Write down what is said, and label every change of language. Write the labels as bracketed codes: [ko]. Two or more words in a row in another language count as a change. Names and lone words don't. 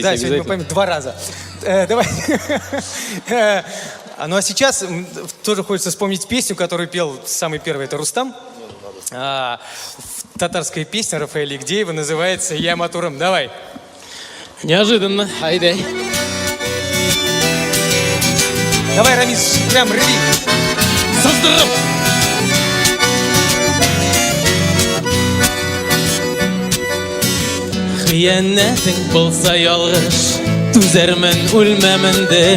[ru] Да, сегодня мы обязательно. помним 2 раза. Давай. Ну а сейчас тоже хочется вспомнить песню, которую пел самый первый, это Рустам. Татарская песня Рафаэля Игдеева называется «Я матурам». Давай. Неожиданно. Айдай. Давай, Рамис, прям рви. Заздрав! [tt] Хыянәтең булса ялгыш, түзәрмен үлмәмендер.